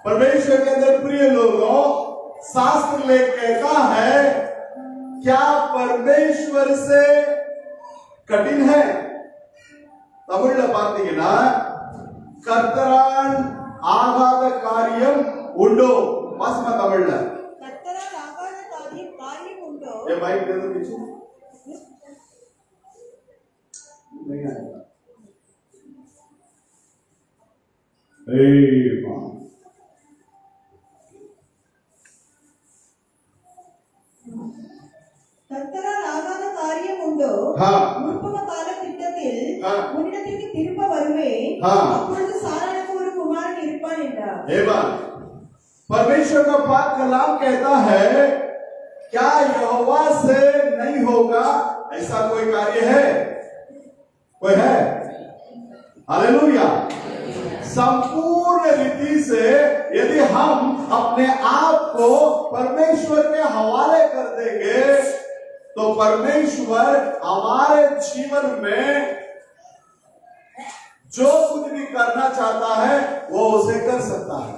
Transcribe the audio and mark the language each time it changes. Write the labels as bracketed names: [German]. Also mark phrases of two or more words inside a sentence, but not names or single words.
[Hindi] परमेश्वर के अंदर प्रिय लोगों, शास्त्र लेख कहता है, क्या परमेश्वर से कठिन है? [Tamil] तमिल பார்த்தீங்கன்னா கர்த்தரால் ஆகாத காரியம் உண்டோ? வாசிமா தமிழ்ல. கர்த்தரால் ஆகாத காரியம் உண்டோ? [Hindi] ये माइक दे दो पीछे. नहीं आएगा. [Tamil] கர்த்தரால் ஆகாத காரியம் உண்டோ? முற்புக கால திட்டத்தில் உன்னிடத்திற்கு திரும்ப வருவேன், அப்பொழுது சாராளுக்கு ஒரு குமாரன் இருப்பான் என்றார். [Hindi] परमेश्वर का पाक कलाम कहता है, क्या यहोवा से नहीं होगा ऐसा कोई कार्य है? कोई है? हालेलुया. संपूर्ण रीति से यदि हम अपने आप को परमेश्वर के हवाले कर देंगे तो परमेश्वर हमारे जीवन में जो कुछ भी करना चाहता है वो उसे कर सकता है.